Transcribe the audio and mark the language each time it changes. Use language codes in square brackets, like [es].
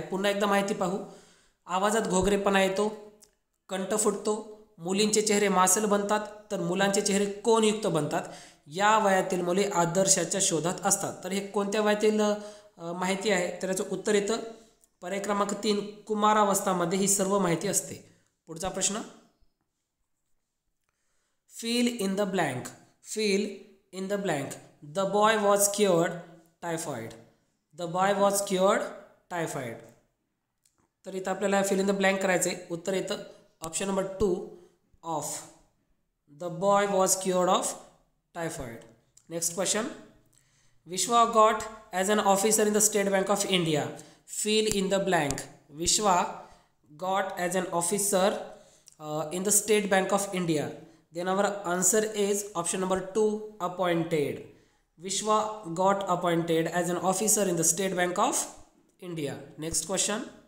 [mr] पुन्हा एकदा माहिती पाहू, आवाजात घोगरेपणा येतो, कंठ फुटतो, मुलींचे चेहरे मांसल बनतात तर मुलांचे चेहरे कोणयुक्त बनतात। या वयातील मुले आदर्शाच्या शोधात असतात। तर हे कोणत्या वयातील माहिती आहे? तर याचं उत्तर येतं पर्याय क्रमांक 3 कुमारावस्थामध्ये ही सर्व माहिती असते। पुढचा प्रश्न, [en] Fill in the blank. Fill in the blank, the boy was cured typhoid. The boy was cured typhoid. [mr] तर इथं आपल्याला [en] fill in the blank [mr] करायचे। उत्तर येतं [en] Option number 2 of the boy was cured of typhoid. Next question, Vishwa got as an officer in the State Bank of India. Fill in the blank, Vishwa got as an officer in the State Bank of India? Then our answer is option number 2, appointed. Vishwa got appointed as an officer in the State Bank of India. Next question.